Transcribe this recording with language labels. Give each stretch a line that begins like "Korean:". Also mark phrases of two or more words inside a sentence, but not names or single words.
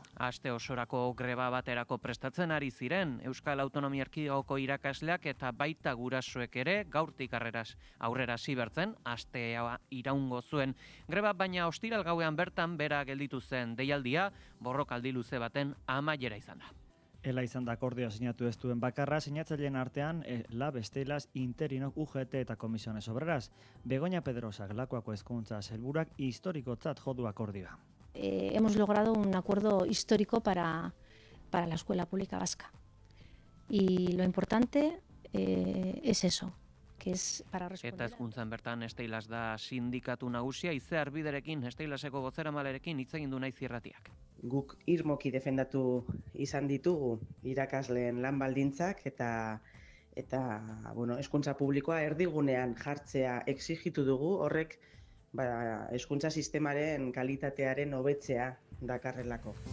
Basque: Aste osorako greba baterako prestatzen ari ziren Euskal Autonomia Erkidegoko irakasleak eta baita gurasoek ere gaurtik aurrera hasi bertzen astea iraun zuen greba, baina ostiral gauean bertan bera gelditu zen deialdia borrokaldi luze baten amaiera izan da. Ela izan da akordioa sinatu ez duen bakarra, sinatzaileen artean Lab, Estelas, Interinok, UGT eta Komisiones Obreras. Begoña Pedrosak, Lakuako hezkuntza sailburuak historikotzat jo du akordioa.
Spanish: Hemos logrado un acuerdo histórico para la escuela pública vasca. Y lo importante es eso.
Basque: Eta hezkuntzan bertan Esteilas da sindikatu nagusia, Izear Biderekin, Esteilaseko bozeramalerekin hitz egin du naiz irratiak. Guk irmoki defendatu izan ditugu irakasleen lan baldintzak eta hezkuntza publikoa erdigunean jartzea exigitu dugu, horrek hezkuntza sistemaren kalitatearen hobetzea dakarrelako.